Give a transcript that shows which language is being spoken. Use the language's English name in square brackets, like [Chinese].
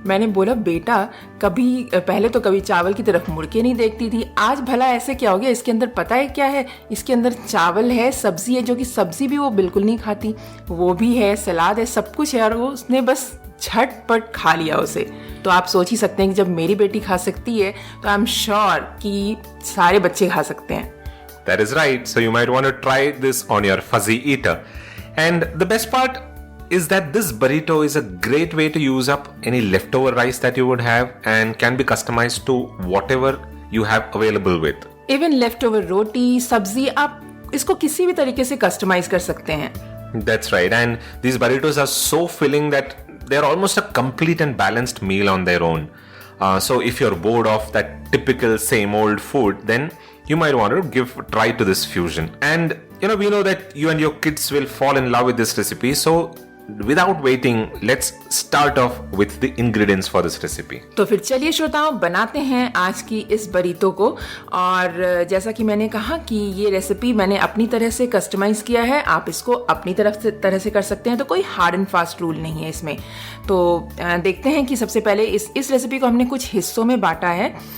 [Hindi] मैंने बोला, बेटा पहले तो कभी चावल की तरफ मुड़ के नहीं देखती थी, आज भला ऐसे क्या हो गया? इसके अंदर पता है क्या है? इसके अंदर चावल है, सब्जी है, जो कि सब्जी भी वो बिल्कुल नहीं खाती, वो भी है, सलाद है, सब कुछ है, और वो उसने बस झटपट खा लिया उसे। तो आप सोच ही सकते हैं कि जब मेरी बेटी खा सकती है तो [English] I am sure [Hindi] कि सारे बच्चे खा सकते हैं। [English] That is right. So you might want to try this on your fuzzy eater. And the best part is that this burrito is a great way to use up any leftover rice that you would have and can be customized to whatever you have available with. [Hindi] Even left over रोटी, सब्जी, आप इसको किसी भी तरीके से customise कर सकते हैं। [English] That's right. And these burritos are so filling that they're almost a complete and balanced meal on their own. So if you're bored of that typical same old food, then you might want to give a try to this fusion. And we know that you and your kids will fall in love with this recipe. So without waiting, let's start off with the ingredients for this recipe. [Hindi] तो फिर चलिए श्रोताओं, बनाते हैं आज की इस बरीतो को। और जैसा कि मैंने कहा कि ये रेसिपी मैंने अपनी तरह से कस्टमाइज किया है, आप इसको अपनी तरह से कर सकते हैं, तो कोई [English] hard and fast rule [Hindi] नहीं है इसमें। तो देखते हैं कि सबसे पहले इस रेसिपी को हमने कुछ हिस्सों में बांटा है।